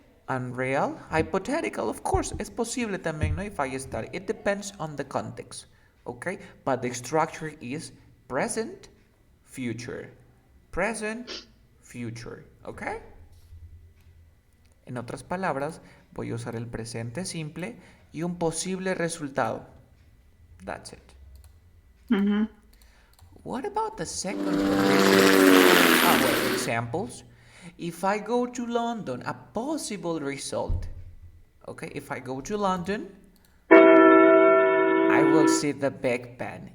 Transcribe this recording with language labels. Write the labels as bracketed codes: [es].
[en] Unreal, hypothetical, of course, [es] es posible también, ¿no? [en] If I study. It depends on the context, okay? But the structure is present, future. Present, future, okay? [es] En otras palabras, voy a usar el presente simple y un posible resultado. [en] That's it. Mhm. What about the second condition? Well, examples. If I go to London, a possible result. Okay, if I go to London, I will see the Big Ben.